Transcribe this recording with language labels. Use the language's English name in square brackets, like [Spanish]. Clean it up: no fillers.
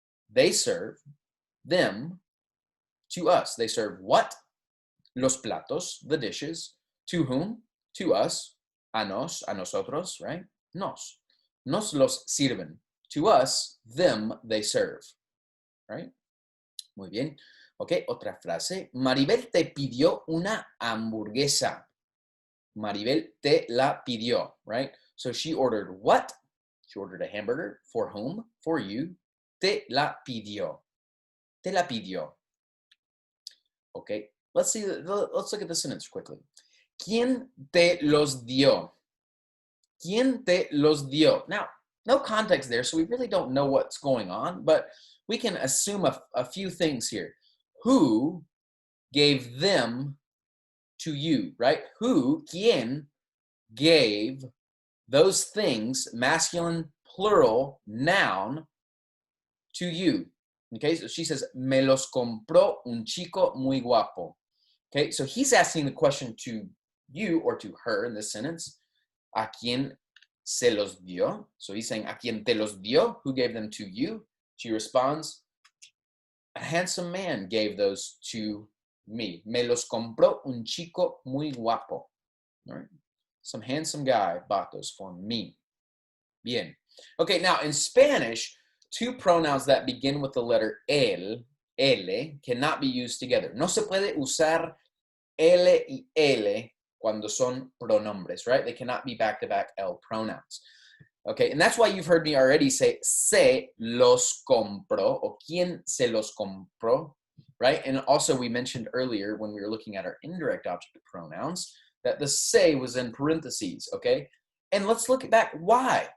[English] They serve them to us. They serve what? [Spanish] Los platos, [English] the dishes. To whom? To us. [Spanish] A nos, a nosotros, right? Nos. Nos los sirven. [English] To us, them they serve, right? [Spanish] Muy bien. Ok, otra frase. Maribel te pidió una hamburguesa. Maribel te la pidió, [English] right? So she ordered what? She ordered a hamburger. For whom? For you. [Spanish] Te la pidió. Te la pidió. [English] Okay, let's look at the sentence quickly. [Spanish] ¿Quién te los dio? ¿Quién te los dio? [English] Now, no context there, so we really don't know what's going on, but we can assume a few things here. Who gave them to you, right? Who, [Spanish] ¿quién, [English] gave those things, masculine, plural, noun, to you? Okay, so she says, [Spanish] me los compró un chico muy guapo. [English] Okay, so he's asking the question to you or to her in this sentence. [Spanish] ¿A quién se los dio? [English] So he's saying, [Spanish] ¿a quién te los dio? [English] Who gave them to you? She responds, a handsome man gave those to me. [Spanish] Me los compró un chico muy guapo. [English] All right. Some handsome guy bought those for me. [Spanish] Bien. [English] Okay, now in Spanish, two pronouns that begin with the letter el, cannot be used together. [Spanish] No se puede usar L y L cuando son pronombres, right? [English] They cannot be back-to-back L pronouns. Okay, and that's why you've heard me already say [Spanish] se los compró, [English] or [Spanish] quién se los compró, [English] right? And also we mentioned earlier when we were looking at our indirect object pronouns that the se was in parentheses, okay? And let's look back. Why?